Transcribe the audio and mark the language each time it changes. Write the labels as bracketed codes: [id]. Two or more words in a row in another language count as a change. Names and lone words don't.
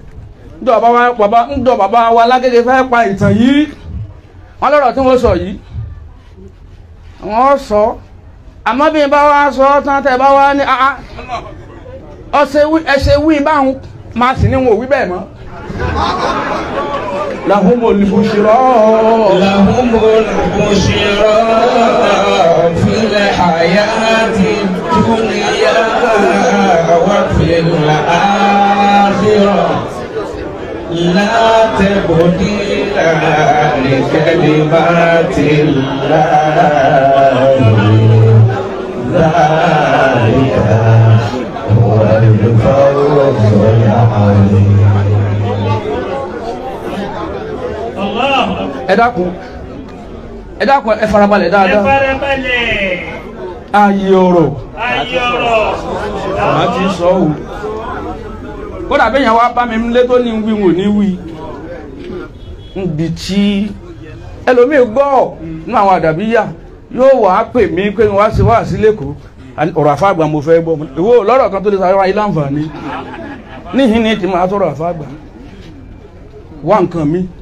[yo] ńdọ̀ bàbá wa lágége fẹ́ pa ìtàn yìí, wọ́n lọ́rọ̀ tí wọ́n sọ yìí wọ́n sọ, àmọ́ bí n bá wá sọ tán tẹ́ bá wá ní ẹsẹ̀ wí báhùn máa sì ní wọn ò wí bẹ́ẹ̀ mọ́. [ar] لهم البشرى في الحياة الدنيا وفي الآخرة لا تبديل لكلمات الله ذلك هو الفوز العظيم. [yo] ẹ dákun ẹ farabalẹ̀ dáadáa. ayé ọ̀rọ̀ màá ti sọ ọ́ kódà bẹ́yàn wá bá mi lé tó ní wí wò ní wí níbi tí ẹlòmíì gbọ́ nínú àwọn àdàbíyà yóò wá pè mí pé wá sí lẹ́kọ̀ọ́ ọ̀rọ̀ àfáàgbà mo fẹ́ gbọ́ ìwọ lọ́rọ̀ kan tó lè sáré wáyé láǹfààní níhìn ní ti máa tọrọ àfáàgbà wá nǹkan mi